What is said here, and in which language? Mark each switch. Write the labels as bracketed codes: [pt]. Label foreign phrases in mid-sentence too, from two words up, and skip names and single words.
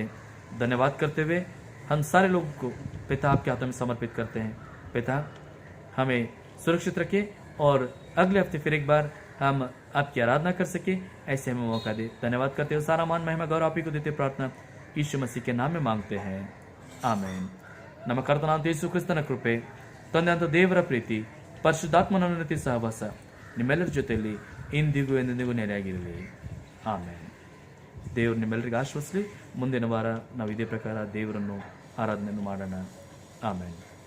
[hi] धन्यवाद करते हुए हम सारे लोगों को पिता आपके हाथों में समर्पित करते हैं. पिता, हमें सुरक्षित रखें और अगले हफ्ते फिर एक बार हम आपकी आराधना कर सके, ऐसे हमें मौका दे. धन्यवाद करते हुए सारा मान महिमा गौरव आप ही को देते प्रार्थना यीशु मसीह के नाम में मांगते हैं, आमेन. [kn] ನಮ್ಮ ಕರ್ತನಾದ ಯೇಸು ಕ್ರಿಸ್ತನ ಕೃಪೆ, ತಂದೆಯಾದ ದೇವರ ಪ್ರೀತಿ, ಪರಿಶುದ್ಧಾತ್ಮನ ಅನುಗ್ರಹ ಸಹವಾಸ ನಿಮ್ಮೆಲ್ಲರ ಜೊತೆಯಲ್ಲಿ ಇಂದಿಗೂ ಎಂದೆಂದಿಗೂ ನೆಲೆಯಾಗಿರಲಿ, ಆಮೇನ್. ದೇವರು ನಿಮ್ಮೆಲ್ಲರಿಗೆ ಆಶ್ವಸಿಸಲಿ. ಮುಂದಿನ ವಾರ ನಾವು ಇದೇ ಪ್ರಕಾರ ದೇವರನ್ನು ಆರಾಧನೆಯನ್ನು ಮಾಡೋಣ, ಆಮೇನ್.